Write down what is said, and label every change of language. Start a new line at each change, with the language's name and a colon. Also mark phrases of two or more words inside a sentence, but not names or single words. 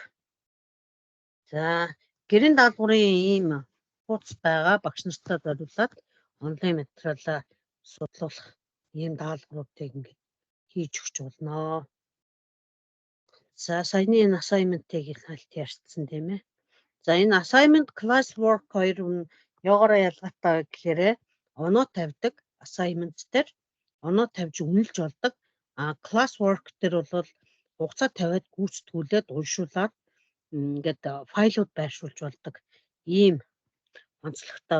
Mongolian: За гэрийн даалгаврын ийм хуудас байгаа багш нартай зориулаад онлайн материалаа судлуулах ийм даалгавруудыг ингээд хийж өгч болно. За саяны энэ assignment-ыг хальт ярьсан тийм ээ. За энэ
English: assignment class work
Mongolian: хоёр нь яагаараа ялгаатай гэхээр оноо тавьдаг assignment дээр оноо тавьж үнэлж болдог.
English: Class work
Mongolian: дээр бол хугацаа тавиад гүйцэтгүүлээд уншуулаад ингээд файлууд байршуулж болдог. Ийм онцлогтой.